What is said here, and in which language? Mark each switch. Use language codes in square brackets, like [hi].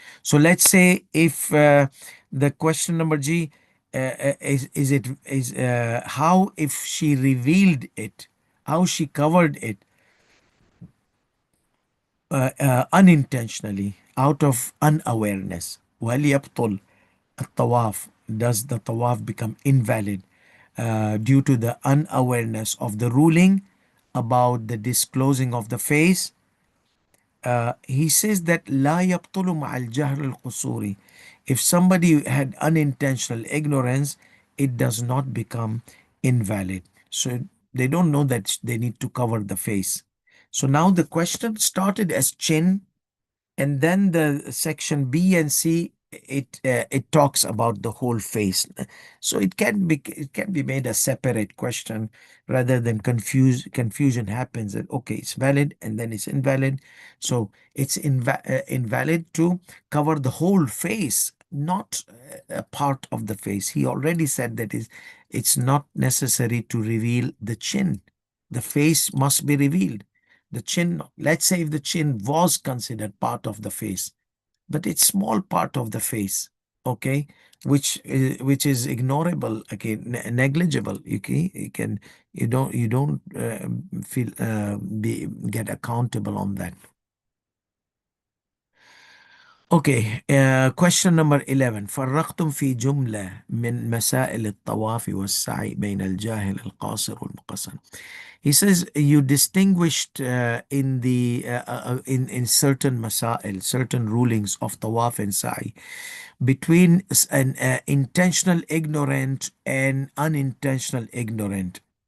[en] So let's say if the question number G is it is how if she revealed it, how she covered it unintentionally out of unawareness. [ar] وهل يبطل الطواف? [en] Does the tawaf become invalid due to the unawareness of the ruling about the disclosing of the face? He says that [ar] لا يبطل مع الجهل القصوري. [en] If somebody had unintentional ignorance, it does not become invalid. So they don't know that they need to cover the face. So now the question started as chin, and then the section B and C, it talks about the whole face. So it can be made a separate question rather than confusion happens that okay, it's valid and then it's invalid. So it's invalid to cover the whole face, not a part of the face. He already said that is it's not necessary to reveal the chin. The face must be revealed. The chin, let's say if the chin was considered part of the face, but it's small part of the face, okay, which is ignorable, okay, negligible. You don't feel be get accountable on that. Okay, question number 11. [ar] فرقتم في جملة من مسائل الطواف والسعي بين الجاهل القاصر والمقصر. [en] He says you distinguished in certain masail, certain rulings of tawaf and sa'i between an intentional ignorant and unintentional ignorant.